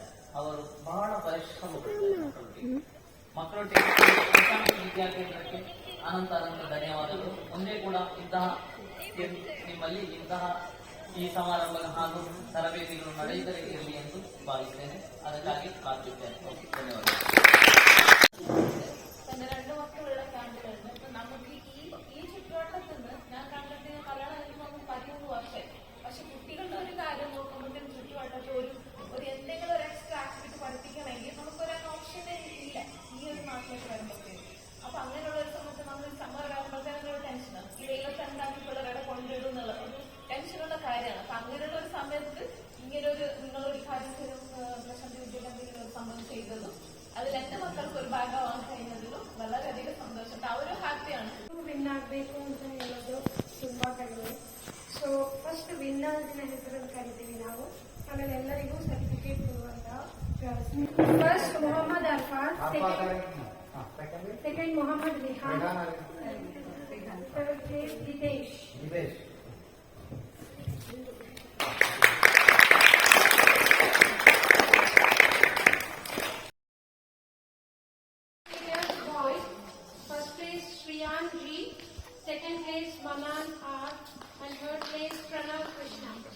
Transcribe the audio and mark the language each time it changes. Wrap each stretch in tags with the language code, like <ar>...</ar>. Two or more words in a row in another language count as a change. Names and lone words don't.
<kn>ಅವರು ಬಹಳ ಪರಿಶ್ರಮ ಪಟ್ಟಿದ್ದಾರೆ ಮಕ್ಕಳೊಟ್ಟಿಗೆ ವಿದ್ಯಾಕೇಂದ್ರಕ್ಕೆ ಅನಂತ ಧನ್ಯವಾದಗಳು. ಒಂದೇ ಕೂಡ ನಿಮ್ಮಲ್ಲಿ ಇಂತಹ ಈ ಸಮಾರಂಭದ ಹಾಗೂ ತರಬೇತಿಗಳು ನಡೆಯುತ್ತಲೇ ಇರಲಿ ಎಂದು ಭಾವಿಸ್ತೇನೆ. ಅದಕ್ಕಾಗಿ ಕಾಯುತ್ತೇನೆ. ಧನ್ಯವಾದಗಳು.</kn> <ml>രണ്ട് മക്കളുള്ള ക്യാമ്പുകളുണ്ട്. അപ്പൊ നമുക്ക് ഈ ചുറ്റുവട്ടത്തിൽ നിന്ന് ഞാൻ കണ്ടിട്ട് കല്യാണം കഴിക്കുമ്പോൾ 13 വർഷം. പക്ഷെ കുട്ടികളുടെ ഒരു കാര്യം നോക്കുമ്പോഴത്തേക്കും ചുറ്റുവട്ടത്ത് ഒരു എന്തെങ്കിലും ഒരു</ml> <en>extra activity</en> <ml>പഠിപ്പിക്കണമെങ്കിൽ നമുക്കൊരു ഓപ്ഷനേ ഇല്ല ഈ ഒരു നാട്ടിലേക്ക് വരുമ്പോഴത്തേക്കും. അപ്പൊ അങ്ങനെയുള്ള ഒരു സമയത്ത് നമ്മൾ സമ്മർ വരുമ്പോഴത്തേക്കും ഒരു ടെൻഷനാണ്. ഈ വെയിലത്ത് എന്താക്കി പിള്ളേരുടെ കൊണ്ടിടും എന്നുള്ള ഒരു ടെൻഷനുള്ള കാര്യമാണ്. അപ്പൊ അങ്ങനെയുള്ള ഒരു സമയത്ത് ഇങ്ങനൊരു നിങ്ങളൊരു കാര്യം പ്രശാന്തി വിദ്യാഭ്യാസത്തിൽ ഒരു സംഭവം ചെയ്തതും അതിൽ എന്റെ മക്കൾക്ക് ഒരു ഭാഗമാകാൻ കഴിഞ്ഞതിലും വളരെയധികം സന്തോഷം. അവരും ഹാപ്പിയാണ്.</ml> <kn>ವಿನ್ ಆಗಬೇಕು ಅಂತ ಹೇಳೋದು ತುಂಬಾ ಕಡಿಮೆ.</kn> <en>so first</en> <kn>ವಿನ್ನರ್ನ ಹೆಸರನ್ನು ಕರಿತೀವಿ ನಾವು. ಆಮೇಲೆ ಎಲ್ಲರಿಗೂ ಸರ್ಟಿಫಿಕೇಟ್ ಕೊಡುವಂತ. ಫಸ್ಟ್ ಮೊಹಮ್ಮದ್ ಅರ್ಫಾನ್, ಸೆಕೆಂಡ್ ಮೊಹಮ್ಮದ್ ರಿಹಾನ್,</kn> <en>third place</en> <kn>ಜಿತೇಶ್.</kn> <en>First place Shriyan G, second place Manan R, and third place Pranav Krishna.</en>